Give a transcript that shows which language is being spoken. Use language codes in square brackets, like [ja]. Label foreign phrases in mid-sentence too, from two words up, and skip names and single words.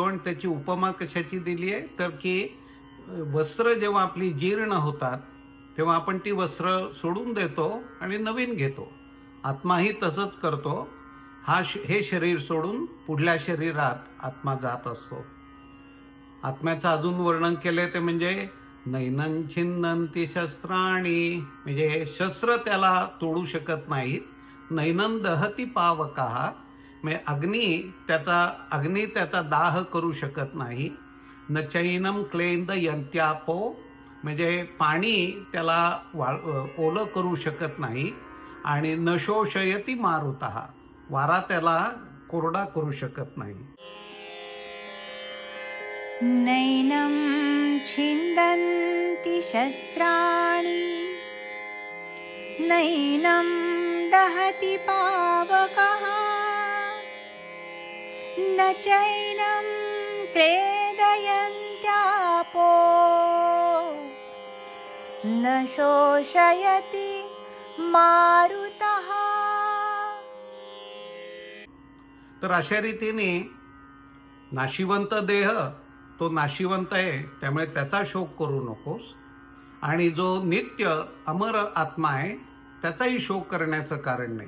[mr] आणि त्याची उपमा कशाची दिली आहे तर की वस्त्र जेव्हा आपली जीर्ण होतात तेव्हा आपण ती वस्त्र सोडून देतो आणि नवीन घेतो. आत्माही तसंच करतो. हे शरीर सोडून पुढल्या शरीरात आत्मा जात असतो. आत्म्याचं अजून वर्णन केलंय ते म्हणजे [sa] नैनं छिन्नन्ति शस्त्राणि, [mr] म्हणजे शस्त्र त्याला तोडू शकत नाहीत. [sa] नैनं दहती पावकः, [mr] म्हणजे अग्नी त्याचा दाह करू शकत नाही. [sa] न चैनम क्लेंद यंत्यापो, [mr] म्हणजे पाणी त्याला ओलं करू शकत नाही. आणि [sa] न शोषयती मारुतः, [mr] वारा त्याला कोरडा करू शकत नाही. [sa] नैनं छिन्दन्ति शस्त्राणि नैनं दहति पावकः न चैनं क्लेदयन्त्यापो न शोषयति मारुतः. [mr] तर अशा रीतीने नाशिवंत देह तो नाशिवंत आहे, त्यामुळे त्याचा शोक करू नकोस. आणि जो नित्य अमर आत्मा आहे त्याचाही शोक करण्याचं कारण नाही.